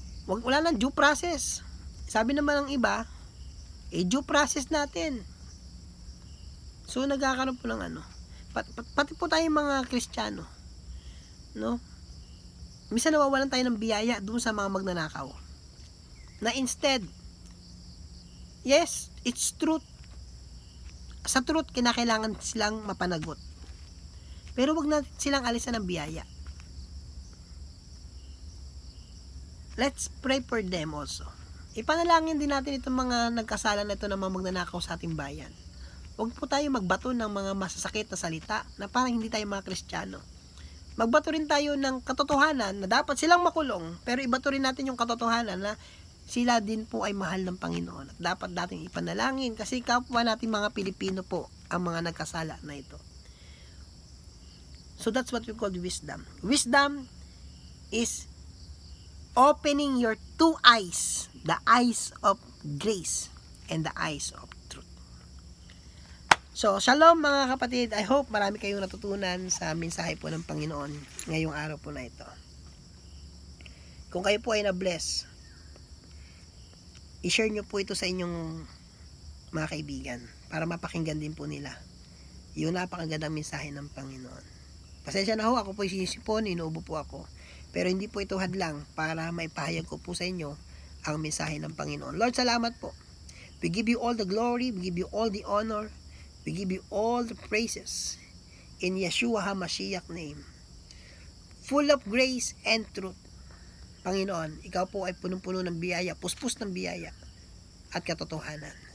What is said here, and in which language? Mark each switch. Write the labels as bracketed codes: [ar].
[tl] Wala nang due process. Sabi naman ng iba, due process natin. So nagkakaroon po ng ano. Pati po tayong mga Kristiyano, no? Minsan nawawalan tayo ng biyaya doon sa mga magnanakaw. [en] Na instead, yes, it's truth. [tl] Sa truth, kinakailangan silang mapanagot. Pero wag natin silang alisan ng biyaya. [en] Let's pray for them also. [tl] Ipanalangin din natin itong mga nagkasala na ito na mga magnanakaw sa ating bayan. Huwag po tayo magbato ng mga masasakit na salita na parang hindi tayo mga Kristiyano. Magbato rin tayo ng katotohanan na dapat silang makulong, pero ibato rin natin yung katotohanan na sila din po ay mahal ng Panginoon. At dapat nating ipanalangin kasi kapwa natin mga Pilipino po ang mga nagkasala na ito. [en] So that's what we call wisdom. Wisdom is opening your two eyes, the eyes of grace and the eyes of truth. [tl] So, shalom mga kapatid. [en] I hope [tl] marami kayong natutunan sa mensahe po ng Panginoon ngayong araw po na ito. Kung kayo po ay na-bless, i-share nyo po ito sa inyong mga kaibigan para mapakinggan din po nila yung napakagandang mensahe ng Panginoon. Pasensya na ho, ako po sinisipon, inuubo po ako. Pero hindi po ito hadlang para maipahayag ko po sa inyo ang mensahe ng Panginoon. Lord, salamat po. [en] We give you all the glory, we give you all the honor, we give you all the praises in Yeshua HaMashiach name. Full of grace and truth. [tl] Panginoon, ikaw po ay punong-puno ng biyaya, puspos ng biyaya at katotohanan.